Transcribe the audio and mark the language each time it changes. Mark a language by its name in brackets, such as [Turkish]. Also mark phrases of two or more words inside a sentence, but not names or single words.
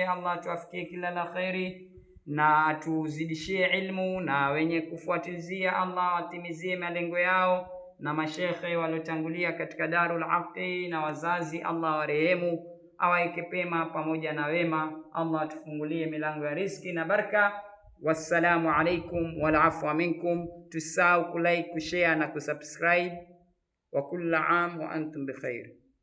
[Swahili] Allah tuwafikie kila la khairi na tuzidishie ilmu, na wenye kufuatilizia Allah watimizie malengo yao, na mashekhe waliotangulia katika Darul Aqi na wazazi Allah warehemu, awaike pema pamoja na wema. Allah atufungulie milango ya riziki na baraka. [Arabic] والسلام عليكم والعفو منكم. [Swahili] Tusahau kulike, kushare na kusubscribe. [Arabic] وكل عام وأنتم بخير.